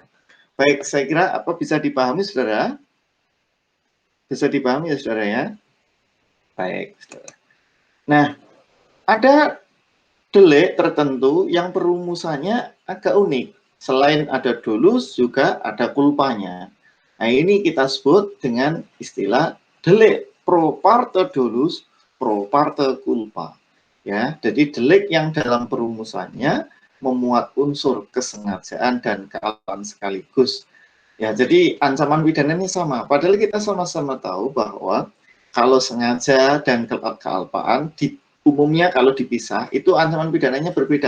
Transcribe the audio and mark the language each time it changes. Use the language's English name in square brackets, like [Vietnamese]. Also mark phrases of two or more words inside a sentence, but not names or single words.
[Indonesian] Baik, saya kira apa bisa dipahami, saudara? Bisa dipahami ya, saudara ya? Baik, saudara. Nah, ada delik tertentu yang perumusannya agak unik. Selain ada dolus, juga ada culpanya. Nah, ini kita sebut dengan istilah delik [Latin] pro parte dolus, pro parte culpa. [Indonesian] Ya, jadi delik yang dalam perumusannya memuat unsur kesengajaan dan kealpaan sekaligus. Ya, jadi ancaman pidananya sama. Padahal kita sama-sama tahu bahwa kalau sengaja dan kealpaan umumnya kalau dipisah itu ancaman pidananya berbeda.